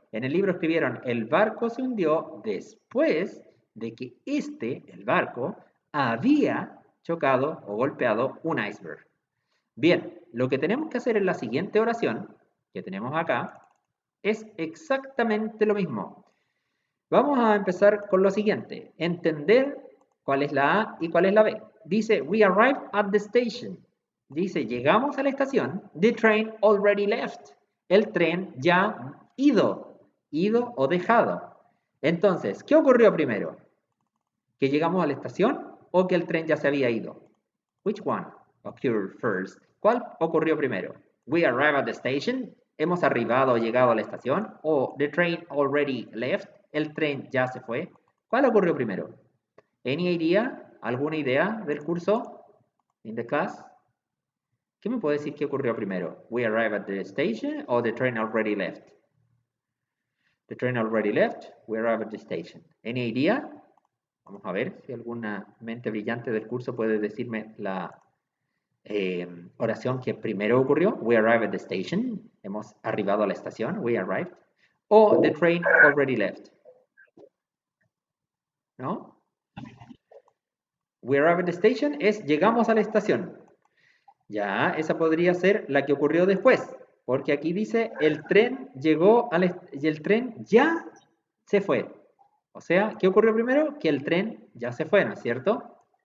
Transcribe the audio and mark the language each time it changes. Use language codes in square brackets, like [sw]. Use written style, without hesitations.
[es] En el libro escribieron, el barco se hundió después de que el barco, había chocado o golpeado un iceberg. Bien, lo que tenemos que hacer en la siguiente oración, que tenemos acá, es exactamente lo mismo. Vamos a empezar con lo siguiente, entender cuál es la A y cuál es la B. [en] Dice, we arrived at the station. [es] Dice, llegamos a la estación. The train already left. El tren ya ido o dejado. Entonces, ¿qué ocurrió primero? ¿Que llegamos a la estación o que el tren ya se había ido? [en] Which one occurred first? ¿Cuál ocurrió primero? We arrived at the station. [es] ¿Hemos arribado o llegado a la estación? ¿O the train already left? ¿El tren ya se fue? ¿Cuál ocurrió primero? Any idea? ¿Alguna idea del curso? In the class? ¿Qué me puede decir qué ocurrió primero? [en] We arrived at the station or the train already left? The train already left. We arrived at the station. Any idea? [es] Vamos a ver si alguna mente brillante del curso puede decirme la oración que primero ocurrió. [en] We arrived at the station. [es] Hemos arribado a la estación. [en] We arrived. O the train already left. [es] ¿No? We arrived at the station es llegamos a la estación. Ya, esa podría ser la que ocurrió después. Porque aquí dice el tren llegó y el tren ya se fue. O sea, ¿qué ocurrió primero? Que el tren ya se fue, ¿no es cierto?